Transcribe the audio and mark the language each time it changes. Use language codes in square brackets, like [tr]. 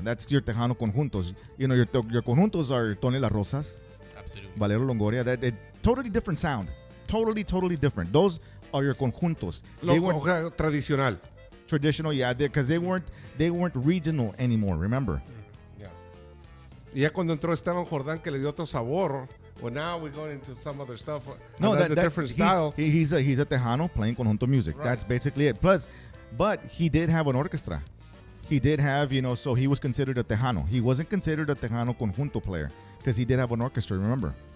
[en] That's your Tejano conjuntos. Your conjuntos are Tony Las Rosas, Absolutely. Valero Longoria. That totally different sound. Totally different. Those are your conjuntos. They weren't [es] Tradicional. [en] traditional, yeah, because they weren't regional anymore. Remember? Yeah. [es] Y ya cuando entró Esteban Jordán, que le dio otro sabor. [en] Well, now we're going into some other stuff. No, that's a different style. He's a Tejano playing conjunto music. Right. That's basically it. Plus, but he did have an orchestra. He did have, so he was considered a Tejano. He wasn't considered a Tejano conjunto player because he did have an orchestra. Remember?